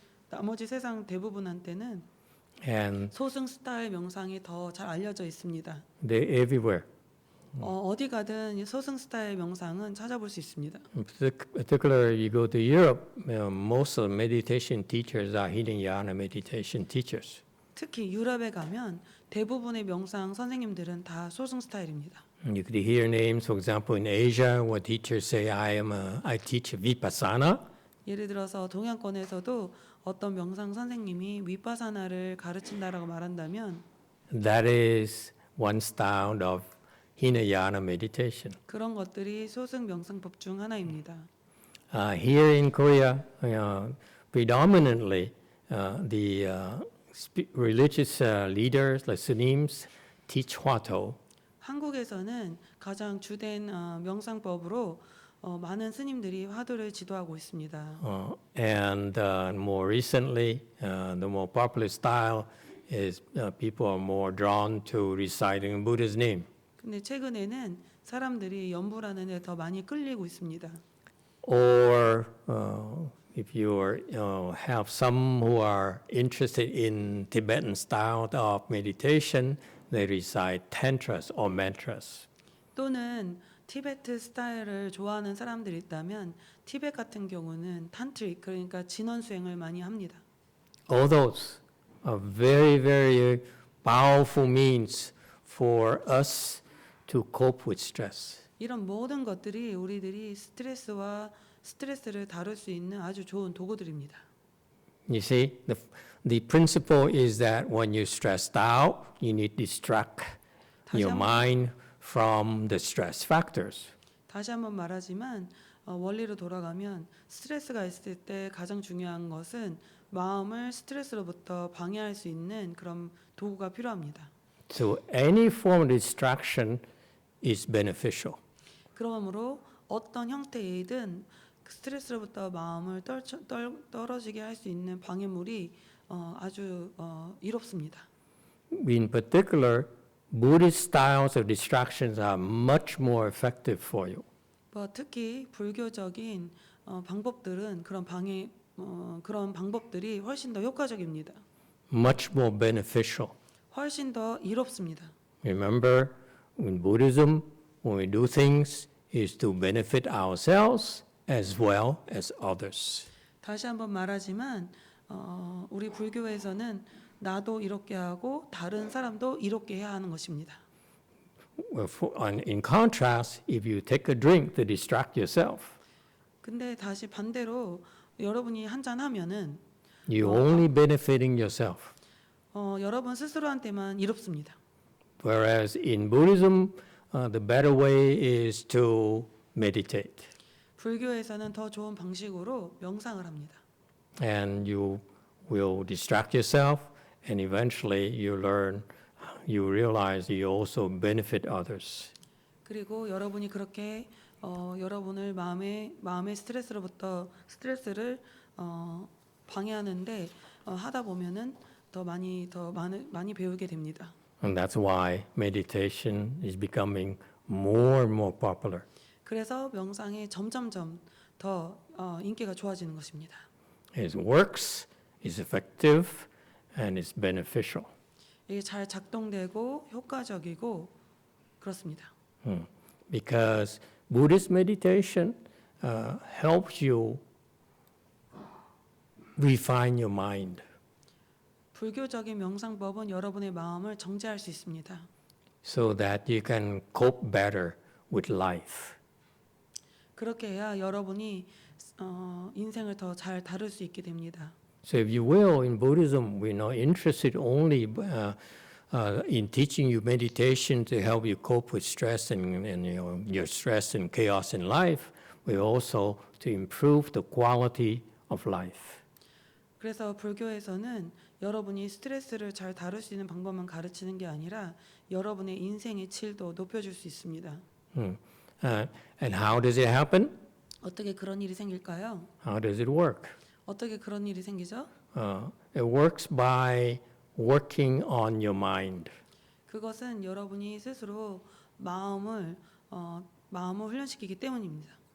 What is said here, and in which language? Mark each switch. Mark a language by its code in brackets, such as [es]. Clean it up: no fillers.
[ko] 나머지 세상 대부분한테는 [en] and [ko] 소승 스타일 명상이 더 잘 알려져 있습니다. [en] they're everywhere. [ko] 어디 가든 소승 스타일 명상은 찾아볼 수 있습니다. [en] In particular, you go to Europe, most of the meditation teachers are Hinayana meditation teachers. [ko] 특히 유럽에 가면 대부분의 명상 선생님들은 다 소승 스타일입니다. [en] You could hear names, for example, in Asia, where teachers say, I teach Vipassana. [ko] 예를 들어서 동양권에서도 어떤 명상 선생님이 위파사나를 가르친다라고 말한다면 [en] That is one style of Hinayana meditation. [ko] 그런 것들이 소승 명상법 중 하나입니다. [en] Here in Korea, predominantly the religious leaders, like Sunims, teach Hwato. [ko] 한국에서는 가장 주된 명상법으로 많은 스님들이 화두를 지도하고 있습니다. [en] And more recently, the more popular style is people are more drawn to reciting Buddha's name. [ko] 근데 최근에는 사람들이 연불하는 데 더 많이 끌리고 있습니다. [en] Or if you have some who are interested in Tibetan style of meditation, they recite tantras or mantras. [ko] 또는 티베트 스타일을 좋아하는 사람들이 있다면 티베트 같은 경우는 탄트릭 그러니까 진원 수행을 많이 합니다. [en] All those are very, very powerful means for us to cope with stress. [ko] 이런 모든 것들이 우리들이 스트레스를 다룰 수 있는 아주 좋은 도구들입니다. [en] You see, the principle is that when you're stressed out, you need to distract your mind from the stress factors. [ko] 다시 한번 말하지만 원리로 돌아가면 스트레스가 있을 때 가장 중요한 것은 마음을 스트레스로부터 방해할 수 있는 그런 도구가 필요합니다. [en] So any form of distraction is beneficial. [ko] 그러므로 어떤 형태이든 스트레스로부터 마음을 떨어지게 할 수 있는 방해물이 아주 이롭습니다. [en] In particular, Buddhist styles of distractions are much more effective for you. [ko] 특히 불교적인 방법들은 그런 방법들이 훨씬 더 효과적입니다. [en] Much more beneficial. [ko] 훨씬 더 이롭습니다. [en] Remember, in Buddhism, when we do things, is to benefit ourselves as well as others. [ko] 다시 한번 말하지만 우리 불교에서는 나도 이롭게 하고 다른 사람도 이롭게 해야 하는 것입니다. [en] In contrast, if you take a drink to distract yourself, [ko] 근데 다시 반대로 여러분이 한잔 하면은 [en] you're only benefiting yourself. [ko] 여러분 스스로한테만 이롭습니다. [en] Whereas in Buddhism, the better way is to meditate. [ko] 불교에서는 더 좋은 방식으로 명상을 합니다. [en] And you will distract yourself, and eventually you realize you also benefit others. [ko] 그리고 여러분이 그렇게 여러분을 마음의 스트레스를 방해하는데 하다 보면은 더 많이 배우게 됩니다. [en] And that's why meditation is becoming more and more popular. [ko] 그래서 명상이 점점점 더 인기가 좋아지는 것입니다. [en] It works, is effective, and is beneficial. [ko] 이게 잘 작동되고 효과적이고 그렇습니다. [en] Because Buddhist meditation helps you refine your mind. [ko] 불교적인 명상법은 여러분의 마음을 정제할 수 있습니다. [en] So that you can cope better with life. [ko] 그렇게 해야 여러분이 인생을 더 잘 다룰 수 있게 됩니다. [en] So if you will, in Buddhism, we're not interested only in teaching you meditation to help you cope with stress and your stress and chaos in life. We also to improve the quality of life. [ko] 그래서 불교에서는 여러분이 스트레스를 잘 다룰 수 있는 방법만 가르치는 게 아니라 여러분의 인생의 질도 높여줄 수 있습니다. [en] And how does it happen? [ko] 어떻게 그런 일이 생길까요? [en] How does it work? [ko] 어떻게 그런 일이 생기죠? [en] It works by working on your mind. [ko] 그것은 여러분이 스스로 마음을 훈련시키기 때문입니다.